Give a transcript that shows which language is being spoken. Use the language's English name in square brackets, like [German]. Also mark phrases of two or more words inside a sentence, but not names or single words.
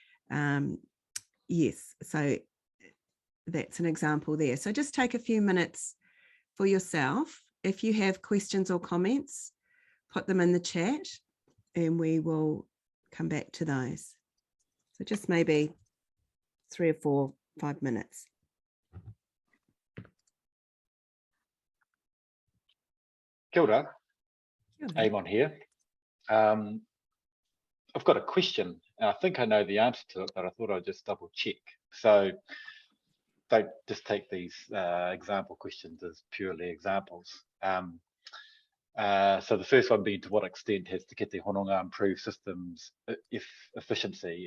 [English] Yes, so that's an example there. So just take a few minutes for yourself. If you have questions or comments, put them in the chat and we will come back to those. So just maybe 3 or 4, 5 minutes. [Māori] Kia ora. [English] Eamon here. I've got a question. I think I know the answer to it, but I thought I'd just double check. So don't just take these example questions as purely examples. So the first one being, to what extent has Te Kete Hononga improved systems efficiency?